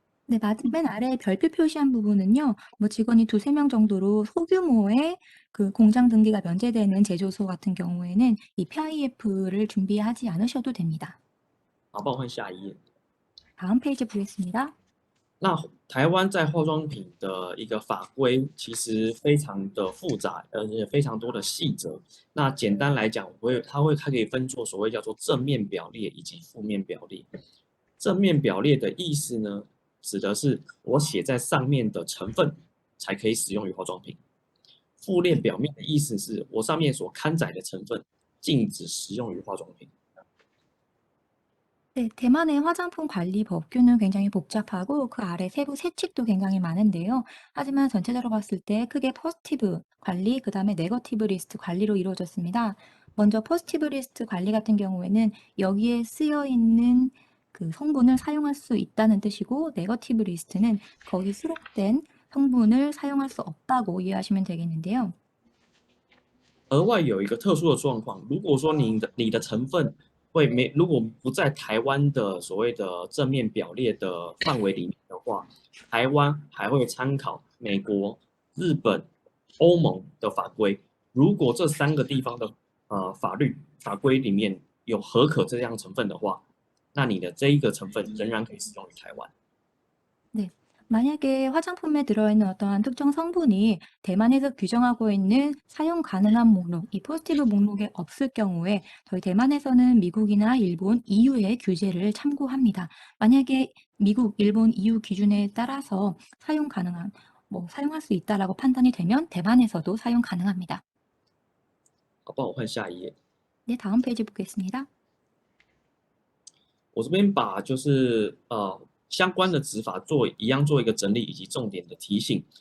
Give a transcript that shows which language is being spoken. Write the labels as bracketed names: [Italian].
[Korean] 네, 맨 아래 별표 표시한 부분은요, 뭐 직원이 2~3명 정도로 소규모의 그 공장 등기가 면제되는 제조소 같은 경우에는 이 PIF를 준비하지 않으셔도 됩니다. [Chinese] 好，帮我换下一页。 [Korean] 다음 페이지 보겠습니다. [Chinese] 那台湾在化妆品的一个法规其实非常的复杂，而且非常多的细则。那简单来讲，它可以分作所谓叫做正面表列以及负面表列。正面表列的意思呢，指的是我写在上面的成分才可以使用于化妆品。负面表面的意思是我上面所刊载的成分禁止使用于化妆品。 [Korean] 네, 대만의 화장품 관리 법규는 굉장히 복잡하고 그 아래 세부 세칙도 굉장히 많은데요. 하지만 전체적으로 봤을 때 크게 포지티브 관리, 그 다음에 네거티브 리스트 관리로 이루어졌습니다. 먼저 포지티브 리스트 관리 같은 경우에는 여기에 쓰여 있는 그 성분을 사용할 수 있다는 뜻이고, 네거티브 리스트는 거기 수록된 성분을 사용할 수 없다고 이해하시면 되겠는데요. [Chinese] 额外有一个特殊的状况，如果说你的成分如果不在台湾的所谓的正面表列的范围里面的话，台湾还会参考美国、日本、欧盟的法规。如果这三个地方的法规里面有合可这样成分的话，那你的这一个成分仍然可以使用于台湾。 [Korean] 네. 만약에 화장품에 들어있는 어떠한 특정 성분이 대만에서 규정하고 있는 사용 가능한 목록, 이 포지티브 목록에 없을 경우에 저희 대만에서는 미국이나 일본, EU의 규제를 참고합니다. 만약에 미국, 일본, EU 기준에 따라서 사용 가능한, 사용할 수 있다라고 판단이 되면 대만에서도 사용 가능합니다. [Chinese] 好，帮我换下一页。 [Korean] 네, 다음 페이지 보겠습니다. [Chinese] 我这边把就是相关的执法做一个整理以及重点的提醒。